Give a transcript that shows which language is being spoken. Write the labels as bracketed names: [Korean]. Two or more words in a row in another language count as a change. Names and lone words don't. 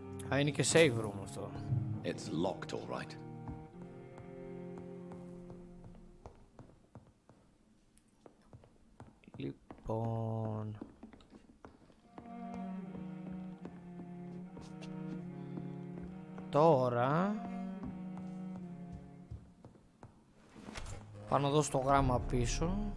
[Greek] Α, είναι και [English] save room [Greek] αυτό. [English] It's locked, all right. [Greek] Λοιπόν... Τώρα... Πάνω εδώ στο γράμμα πίσω.